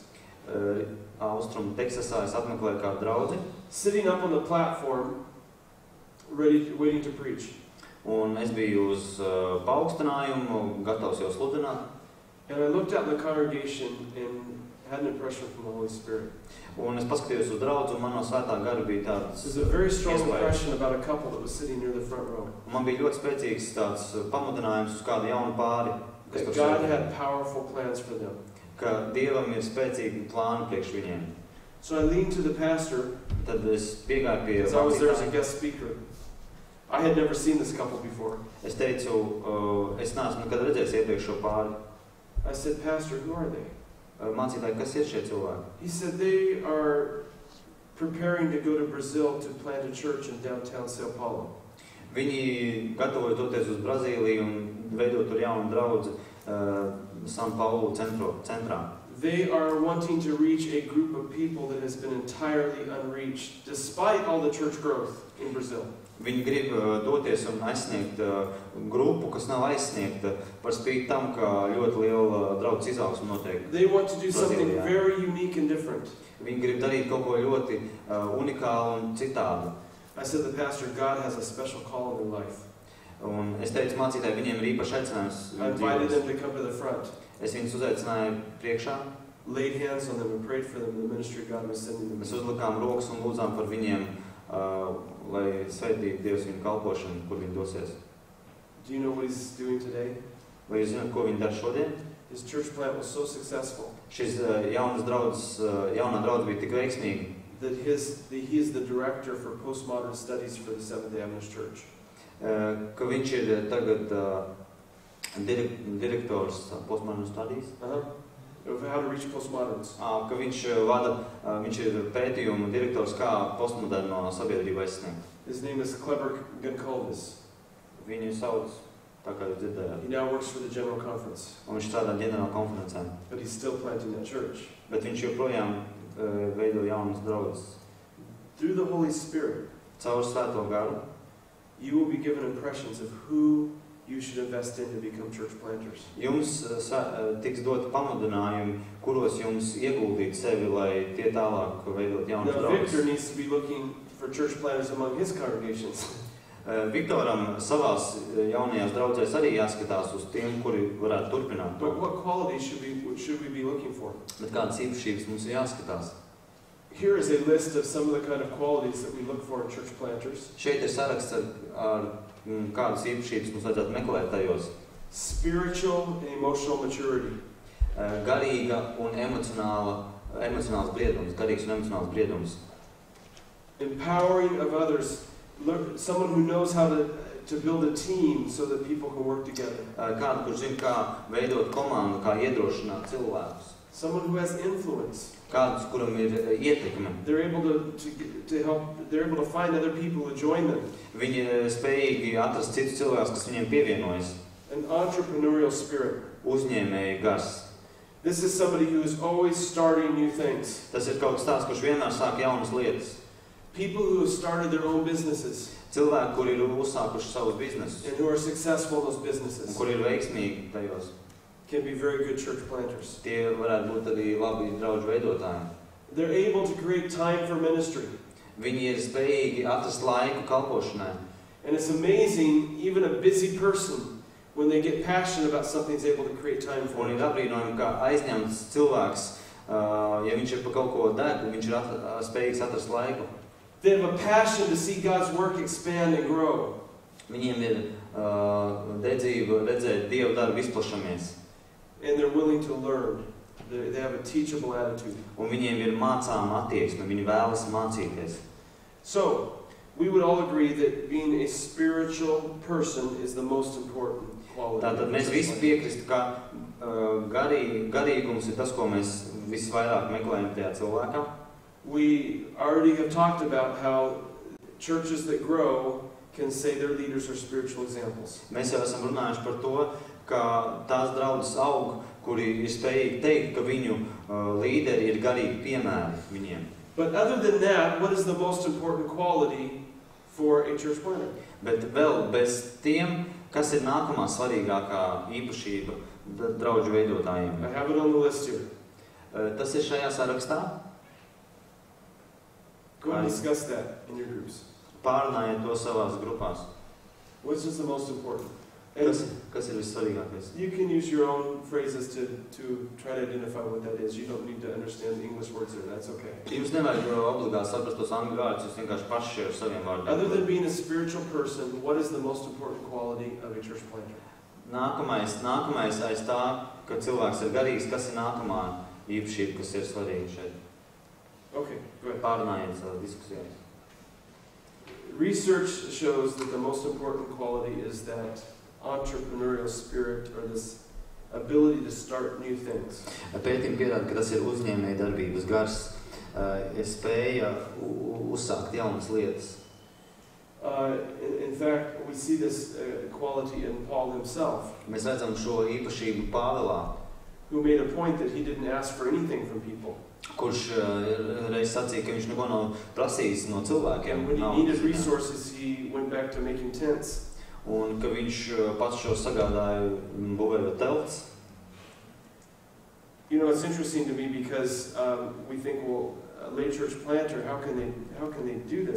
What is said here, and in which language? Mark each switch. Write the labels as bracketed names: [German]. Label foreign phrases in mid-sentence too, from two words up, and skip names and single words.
[Latvian] Austrum Teksasā es apmeklēju kādu draudzi. [English] Sitting up on the platform, waiting to preach. [Latvian] Un es biju uz paaugstinājumu, gatavs jau sludināt. [English] And I looked out in the congregation and had an impression from the Holy Spirit. [Latvian] Un es paskatījos uz draudzi, un man no svētā gara bija tāds [English] There's a very strong impression about a couple that was sitting near the front row. [Latvian] Man bija ļoti spēcīgs tāds pamudinājums uz kādu jaunu pāri, kas [English] that God had powerful plans for them. [Latvian] Ka Dievam ir spēcīgi plāni priekš viņiem. [English] So I leaned to the pastor. [Latvian] Tad es piegāju pie [English] I was there as a guest speaker. I had never seen this couple before. [Latvian] Es teicu, es neesmu nekad redzējis iepriekš šo pāri. [English] I said, Pastor, who are they? [Latvian] Mācītāji, kas ir šie cilvēki? [English] He said they are preparing to go to Brazil to plant a church in downtown São Paulo. [Latvian] Viņi gatavoja doties uz Brazīliju un veidot tur jaunu draudzi São Paulo centrā. [English] They are wanting to reach a group of people that has been entirely unreached, despite all the church growth in Brazil. [Latvian] Viņi grib doties un aizsniegt grupu, kas nav aizsniegta, par spīti tam, ka ļoti liela draudzes izaugsme notiek. [English] They want to do something very unique and different. [Latvian] Viņi grib darīt kaut ko ļoti unikālu un citādu. [English] I said to the pastor, God has a special call in their life. [Latvian] Un es teicu mācītāji, viņiem ir īpaši aicinājums. [English] I invited them to come to the front. [Latvian] Es viņus uzaicināju priekšā. [English] Laid hands on them and prayed for them in the ministry God was sending them. [Latvian] Mēs uzlikām rokas un lūdzām par viņiem, lai sveitītu Dievs viņu kalpošanu, kur viņi dosies. [English] Do you know what he's doing today? [Latvian] Vai jūs zināt, ko viņi dara šodien? [English] His church plant was so successful [Latvian] Šis jaunā draudze bija tik veiksmīga, [English] that he is the director for postmodern studies for the Seventh-day Adventist Church. [Latvian] Ka viņš ir tagad direktors [English] postmodern studies. Of how to reach postmoderns. [Latvian] Ka viņš ir pētījuma direktors, kā postmoderno sabiedrību aizsniegt. [English] His name is Kleber Gunkolvis. [Latvian] Viņu sauc, tā kā jūs dzirdējāt. [English] He now works for the General Conference. [Latvian] Un viņš strādā ģenerāla konferencē. [English] But he's still planting that church. [Latvian] Bet viņš joprojām veido jaunas draudzes. [English] Through the Holy Spirit, [Latvian] Caur Svēto garu, [English] you will be given impressions of who you should invest in to become church planters. [Latvian] Jums tiks dot pamudinājumi, kuros jums ieguldīt sevi, lai tie tālāk veidot jaunas [English] Now [Latvian] draudzes. [English] Victor needs to be looking for church planters among his congregations. [Latvian] Viktoram savās jaunajās draudzēs arī jāskatās uz tiem, kuri varētu turpināt to. [English] But what qualities should we be looking for? [Latvian] Bet kādas īpašības mums ir jāskatās? [English] Here is a list of some of the kind of qualities that we look for in church planters. [Latvian] Šeit ir saraksts ar kādas īpašības mums vajadzētu meklēt tajos. [English] Spiritual and emotional maturity. [Latvian] Garīga un emocionāls briedums, garīgs un emocionāls briedums. [English] Empowering of others. Someone who knows how to build a team so that people can work together. [Latvian] Kādu, kurš zina, kā veidot komandu, kā iedrošināt cilvēkus. [English] Someone who has influence. [Latvian] Kādus, kuram ir ietekme. [English] They're able to help. They're able to find other people to join them. [Latvian] Viņi ir spējīgi atrast citus cilvēkus, kas viņiem pievienojas. [English] An entrepreneurial spirit. [Latvian] Uzņēmēji gars. [English] This is somebody who is always starting new things. [Latvian] Tas ir kaut kas tāds, kurš vienmēr sāk jaunas lietas. [English] People who have started their own businesses. [Latvian] Cilvēki, kuri ir uzsākuši savus biznesus. [English] And who are successful in those businesses. [Latvian] Un kuri ir veiksmīgi tajos. [English] Can be very good church planters. [Latvian] Tie varētu būt arī labi draudžu veidotāji. [English] They're able to create time for ministry. [Latvian] Viņi ir spējīgi atrast laiku kalpošanai. [English] And it's amazing, even a busy person, when they get passionate about something, is able to create time for [Latvian] Un [English] it. [Latvian] ir apbrīnojami, kā aizņemts cilvēks, ja viņš ir pa kaut ko deg, viņš ir spējīgs atrast laiku. [English] They have a passion to see God's work expand and grow. [Latvian] Viņiem ir dedzība redzēt Dievu darbu izplašamies. [English] And they're willing to learn. They have a teachable attitude. [Latvian] Un viņiem ir mācāma attieksme, viņi vēlas mācīties. [English] So, we would all agree that being a spiritual person is the most important quality. [Latvian] Tātad mēs visi piekristu, ka garīgums ir tas, ko mēs visvairāk meklējam tajā cilvēkā. [English] We already have talked about how churches that grow can say their leaders are spiritual examples. [Latvian] Mēs jau esam runājuši par to, ka tās draudzes aug, kuri ir spējīgi teikt, ka viņu līderi ir garīgi piemēri viņiem. [English] But other than that, what is the most important quality for a church planter? [Latvian] Bet vēl bez tiem, kas ir nākamā svarīgākā īpašība draudžu veidotājiem. [English] I have it on the list here. [Latvian] Tas ir šajā sarakstā. [English] Go and discuss that in your groups. [Latvian] Pārunājiet to savās grupās. [English] What's just the most important? [Latvian] Kas ir vissvarīgākais? [English] You can use your own phrases to try to identify what that is. You don't need to understand the English words there. That's okay. [Latvian] Jums nevajag obligāti saprast tos angļu vārdus, jūs vienkārši paši ar saviem vārdiem. [English] Other than being a spiritual person, what is the most important quality of a church planter? [Latvian] Nākamais aiz tā, ka cilvēks ir garīgs, kas ir nākamā īpašība, kas ir svarīga šeit? [English] Okay, go ahead. [Latvian] Pārunājiet savā diskusijā. [English] Research shows that the most important quality is that entrepreneurial spirit, or this ability to start new things. [Latvian] Pētījumi pierāda, ka tas ir uzņēmēja darbības gars, spēja uzsākt jaunas lietas. [English] In fact, we see this quality in Paul himself. [Latvian] Mēs redzam šo īpašību Pāvilā. [English] who made a point that he didn't ask for anything from people. [Latvian] Kurš reiz sacīja, ka viņš neko nav prasījis no cilvēkiem. [English] And when he needed resources, he went back to making tents. [Latvian] Un ka viņš pats šo sagādāja būvējot telts. [English] You know, it's interesting to me because we think, well, a lay church planter, how can they do this?